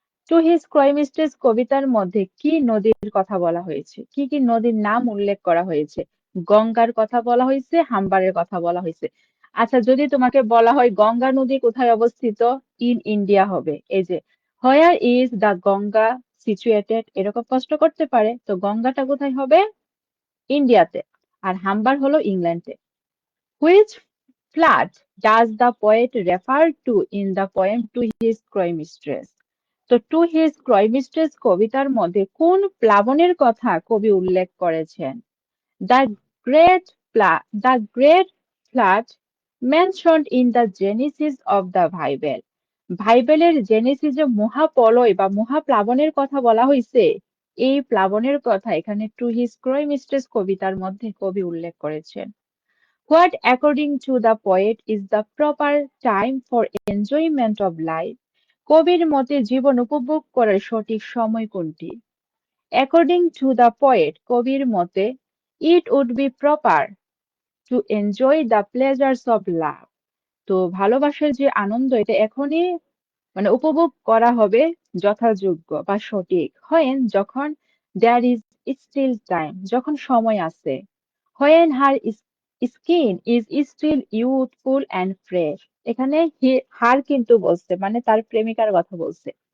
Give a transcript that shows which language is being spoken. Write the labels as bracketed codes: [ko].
[bn] To his ক্রয় mistress কবিতার মধ্যে কি নদীর কথা বলা হয়েছে, কি কি নদীর নাম উল্লেখ করা হয়েছে? গঙ্গার কথা বলা হয়েছে, হাম্বারের কথা বলা হয়েছে। আচ্ছা, যদি তোমাকে বলা হয় গঙ্গা নদী কোথায় অবস্থিত? ইন ইন্ডিয়া হবে। এই যে [en] where is the Ganga situated, [bn] এরকম প্রশ্ন করতে পারে। তো গঙ্গাটা কোথায় হবে? ইন্ডিয়াতে। আর হাম্বার হলো ইংল্যান্ডে। [en] Which flood does the poet refer to in the poem to his cry mistress? [bn] তো টু হিজ ক্রয় মিস্ট্রেস কবিতার মধ্যে কোন প্লাবনের কথা কবি উল্লেখ করেছেন? [en] the great the great flood mentioned in the Genesis of the Bible, [bn] বাইবেলের জেনেসিসে মহাপ্রলয় বা মহাপ্লাবনের কথা বলা হয়েছে। এই প্লাবনের কথা এখানে টু হিজ ক্রয় মিস্ট্রেস কবিতার মধ্যে কবি উল্লেখ করেছেন। [en] What, according to the poet, is the proper time for enjoyment of life? [bn] কবির মতে জীবন উপভোগ করার সঠিক সময় কোনটি? [en] According to the poet, [bn] কবির মতে, [en] it would be proper to enjoy the pleasures of love. [bn] তো ভালোবাসার যে আনন্দ, এটা এখনই মানে উপভোগ করা হবে যথাযোগ্য বা সঠিক। হয় যখন [en] there is still time, [bn] যখন সময় আছে। [en] when her skin is still youthful and fresh, [bn] এখানে হার কিন্তু বলছে, মানে তার প্রেমিকার কথা বলছে।